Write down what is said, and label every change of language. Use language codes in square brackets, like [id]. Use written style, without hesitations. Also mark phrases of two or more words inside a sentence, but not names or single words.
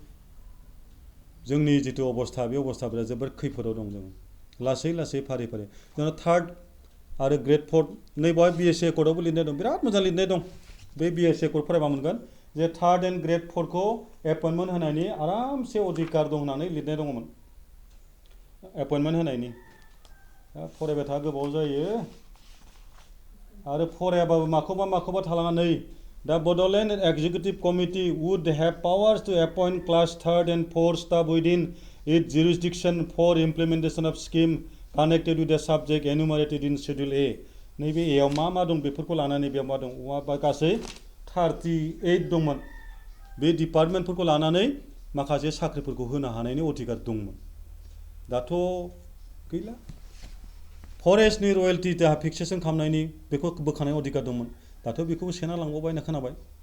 [brx] जोंनि जिथु अबस्था बे अबस्थाफोरा जोबोद खैफोदाव दं जों लासै फारि जोंना थार्ड आरो ग्रेड 4 नै बेवहाय BSc एकर्डआवबो लिरनाय दं बिराद मोजां लिरनाय दं बे BSc एकर्ड फरायबा मोनगोन जे [en] third and grade 4 [brx] एपइन्टमेन्ट होनायनि आरामसे अधिकार दं होननानै लिरनाय दङमोन एपइन्टमेन्ट होनायनि फरायबाय था गोबाव जायो आरो फरायाबाबो माखौबा थालाङा नै [en] The Bodoland Executive Committee would have powers to appoint class 3rd and 4th staff within its jurisdiction for implementation of scheme connected with the subject enumerated in Schedule A. [brx] नैबे एआव मा दं बेफोरखौ लानानै बेयाव मा दं गासै 38 दंमोन बे डिपार्टमेन्टफोरखौ लानानै माखासे साख्रिफोरखौ होनो हानायनि अधिकार दंमोन दाथ' गैला फरेस्टनि रयेल्टि फिक्सेसन खालामनायनि बेखौ बोखानाय अधिकार दंमोन दाथ' बेखौबो सेना लांबावबाय होनना खोनाबाय